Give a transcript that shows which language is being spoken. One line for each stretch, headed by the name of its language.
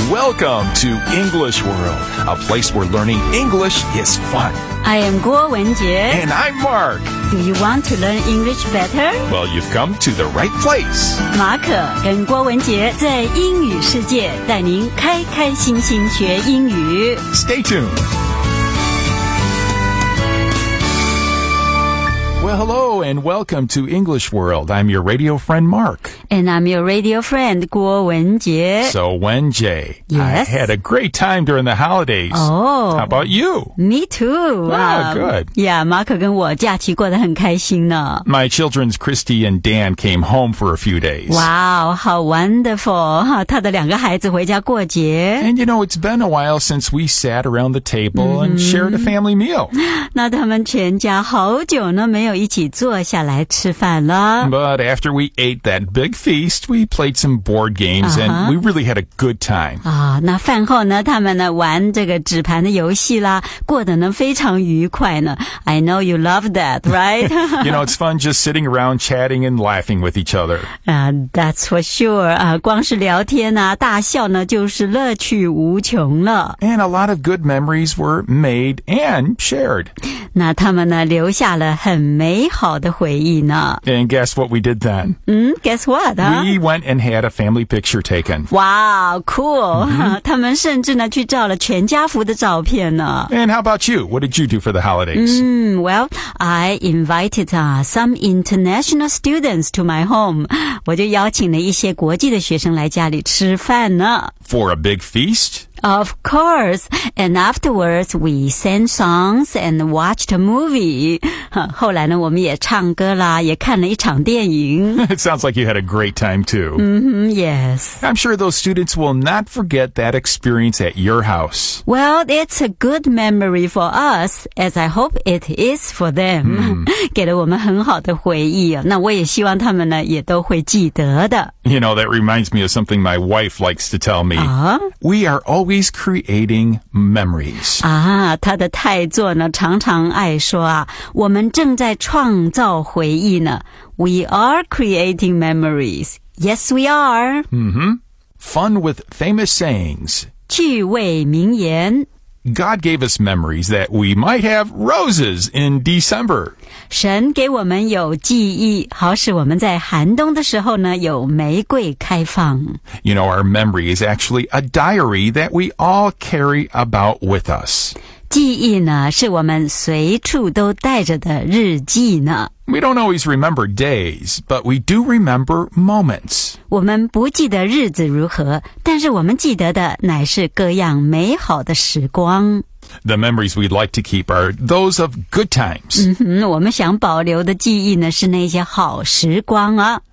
English: Welcome to English World, a place where learning English is fun. I am Guo Wenjie. And I'm Mark. Do you want to learn English better? Well, you've come to the right place.
Chinese: 马可跟郭文杰在英语世界带您开开心心学英语。
English: Stay tuned. Well, hello and welcome to English World. I'm your radio friend, Mark. And I'm your radio friend, Guo Wenjie. So, Wenjie, yes? I had a great time during the holidays. Oh. How about you? Me too. Ah, good.
Chinese: Yeah, Mark 跟我假期过得很开心呢。
English: My children's Christy and Dan came home for a few days. Wow, how wonderful.
Chinese: 他的两个孩子回家过节。
English: And you know, it's been a while since we sat around the table、mm-hmm. and shared a family meal.
Chinese: 那他们全家好久呢没有一起坐下来吃饭了。
English: But after we ate that big feast, we played some board games、uh-huh. and we really had a good time.
Chinese: 啊、哦，那饭后呢，他们呢玩这个纸盘的游戏啦，过得呢非常愉快呢。
English: I know you love that, right? You know, it's fun just sitting around chatting and laughing with each other. That's for sure.
Chinese: 啊、光是聊天啊，大笑呢就是乐趣无穷了。
English: And a lot of good memories were made and shared.
Chinese: 那他们呢留下了很美好的回忆呢。
English: And guess what we did then? Guess what?、Huh? We went and had a family picture taken. Wow, cool.、Mm-hmm.
Chinese: 他们甚至呢去照了全家福的照片呢。
English: And how about you? What did you do for the holidays?、 Well, I invited、some international students to my home.
Chinese: 我就邀请了一些国际的学生来家里吃饭呢。
English: For a big feast? Of course, and afterwards we sang songs and watched a movie.
Chinese: 后来呢我们也唱歌啦也看了一场电影。
English: It sounds like you had a great time too. Yes. I'm sure those students will not forget that experience at your house. Well, it's a good memory for us, as I hope it is for them.、
Chinese: 给了我们很好的回忆、哦、那我也希望他们呢也都会记得的。
English: You know, that reminds me of something my wife likes to tell me.、We are always creating memories.
Chinese: 啊，她的太座呢，常常爱说啊，我们正在创造回忆呢。
English: We are creating memories. Yes, we are. Fun with famous sayings.
Chinese: 趣味名言。
English: God gave us memories that we might have roses in December.
Chinese: 神给我们有记忆，好使我们在寒冬的时候呢，有玫瑰开放。
English: You know, our memory is actually a diary that we all carry about with us.
Chinese: 记忆呢，是我们随处都带着的日记呢。
English: We don't always remember days, but we do remember moments.
Chinese: 我们不记得日子如何，但是我们记得的乃是各样美好的时光。
English: The memories we'd like to keep are those of good times.
Chinese: 我们想保留的记忆呢，是那些好时光啊。